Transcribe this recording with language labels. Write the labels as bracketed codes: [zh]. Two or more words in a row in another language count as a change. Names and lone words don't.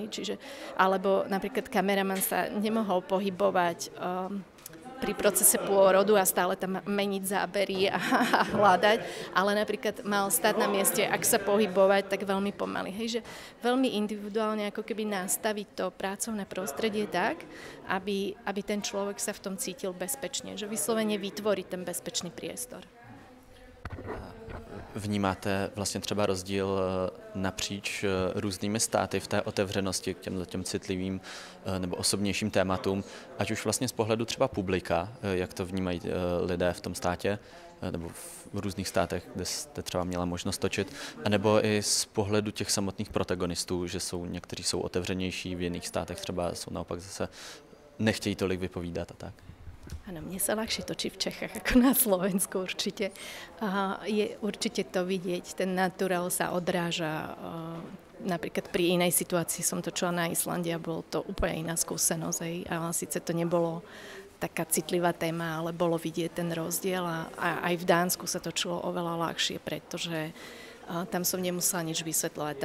[sk] Čiže, alebo napríklad kameraman sa nemohol pohybovať pri procese pôrodu a stále tam meniť zábery a hľadať, ale napríklad mal stať na mieste, ak sa pohybovať, tak veľmi pomaly. Hej, že veľmi individuálne ako keby nastaviť to pracovné prostredie tak, aby ten človek sa v tom cítil bezpečne, že vyslovene vytvoriť ten bezpečný priestor. [cs] Vnímáte vlastně třeba rozdíl napříč různými státy v té otevřenosti k těm citlivým nebo osobnějším tématům, ať už vlastně z pohledu třeba publika, jak to vnímají lidé v tom státě, nebo v různých státech, kde jste třeba měla možnost točit, anebo i z pohledu těch samotných protagonistů, že někteří jsou otevřenější, v jiných státech třeba jsou naopak zase nechtějí tolik vypovídat a tak. [sk] Áno, mne sa ľahšie točí v Čechách ako na Slovensku určite. Je určite to vidieť, ten naturál sa odráža. Napríklad pri inej situácii som točila na Islande a bolo to úplne iná skúsenosť. A síce to nebolo taká citlivá téma, ale bolo vidieť ten rozdiel a aj v Dánsku sa točilo oveľa ľahšie, pretože tam som nemusela nič vysvetľovať.